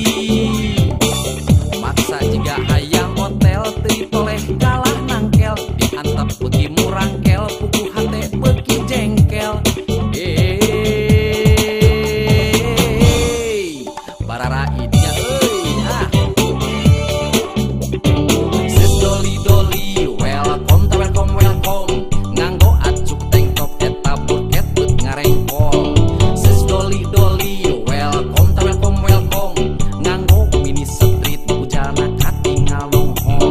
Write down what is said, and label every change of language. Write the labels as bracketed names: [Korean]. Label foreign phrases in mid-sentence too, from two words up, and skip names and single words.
[Sundanese] Maksa jiga hayang hotel teu toleh kalah nangkel, diantep beuki murangkel puguh hate beuki jengkel. Bararaidnya euy ah. [English] Sis Doli Doli welcome to welcome welcome, [Sundanese] nganggo acuk [English] tank top [Sundanese] eta buket beut ngarengkol. Sis Doli Doli [English] welcome to welcome welcome, [Sundanese] nganggo mini street ujalna katingal nongol.